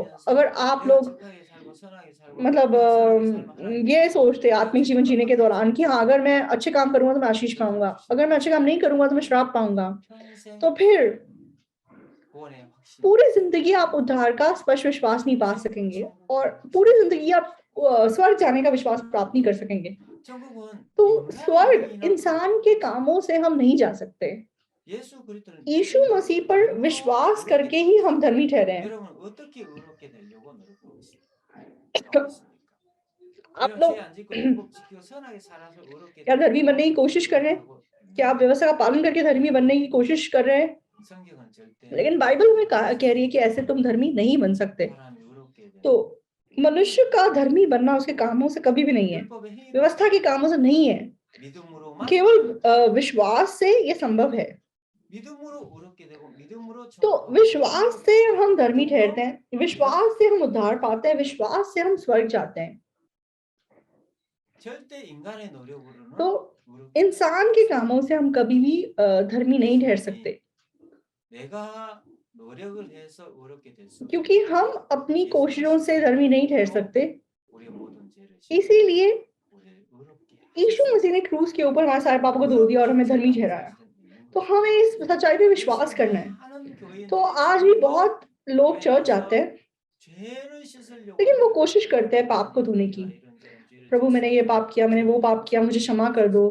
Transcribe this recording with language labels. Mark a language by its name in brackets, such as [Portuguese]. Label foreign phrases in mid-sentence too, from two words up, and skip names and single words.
[Hindi] अगर आप लोग मतलब ये सोचते आत्मिक जीवन जीने के दौरान कि हाँ, अगर मैं अच्छे काम करूंगा तो मैं आशीष पाऊंगा, अगर मैं अच्छे काम नहीं करूंगा तो मैं श्राप पाऊंगा, तो फिर पूरी जिंदगी आप उद्धार का स्पष्ट विश्वास नहीं पा सकेंगे और पूरी जिंदगी आप स्वर्ग जाने का विश्वास प्राप्त नहीं कर सकेंगे। तो स्वर्ग इंसान के कामों से हम नहीं जा सकते। [Korean] 예수 그리스도를 [Hindi] यीशु [Korean] 믿음으로 [Hindi] मसीह पर [Korean] 의로 [Hindi] विश्वास [Korean] 의롭게 [Hindi] करके ही [Korean] 되는 [Hindi] हम धर्मी ठहरे हैं। [Korean] 여러분 어떻게 의롭게 되려고 노력하고 있습니까? [Hindi] आप [Korean] 여러분 죄 [Hindi] लोग [Korean] 안 짓고 율법 지키고 선하게 살아서 의롭게 [Hindi] क्या धर्मी बनने की [Korean] 되려고 [Hindi] कोशिश कर रहे हैं? [Korean] 노력하고 [Hindi] क्या आप व्यवस्था का पालन करके धर्मी बनने की कोशिश कर रहे हैं? [Korean] 성경은 절대 [Hindi] लेकिन बाइबल हमें कह रही है कि ऐसे तुम धर्मी नहीं बन सकते। [Korean] 사람이 의롭게 되는 [Hindi] तो मनुष्य का धर्मी बनना उसके कामों से कभी भी नहीं है, [Korean] 율법의 행위로 [Hindi] व्यवस्था के कामों से नहीं है, [Korean] 믿음으로만 [Hindi] केवल विश्वास से ये संभव है। [Korean] 믿음으로 의롭게 되고 믿음으로 [Hindi] तो [Korean] 정하고 [Hindi] विश्वास से हम धर्मी [Korean] 믿음으로 [Hindi] ठहरते हैं, विश्वास से हम उद्धार पाते हैं, विश्वास से हम स्वर्ग जाते हैं। [Korean] 절대 인간의 노력으로는 [Hindi] तो [Korean] 의롭게 [Hindi] इंसान के कामों से हम कभी भी धर्मी नहीं ठहर सकते, [Korean] 내가 노력을 해서 의롭게 될 수 [Hindi] क्योंकि हम अपनी कोशिशों से धर्मी नहीं ठहर सकते। [Korean] 우리의 모든 죄를 [Hindi] इसीलिए [Korean] 우리를 의롭게 [Hindi] यीशु मसीह ने क्रूस के ऊपर हमारे सारे पापों को धो दिया और हमें धर्मी ठहराया। तो हमें इस सच्चाई पे विश्वास करना है। तो आज भी बहुत लोग चर्च जाते हैं, लेकिन वो कोशिश करते हैं पाप को धोने की। प्रभु मैंने ये पाप किया, मैंने वो पाप किया, मुझे क्षमा कर दो।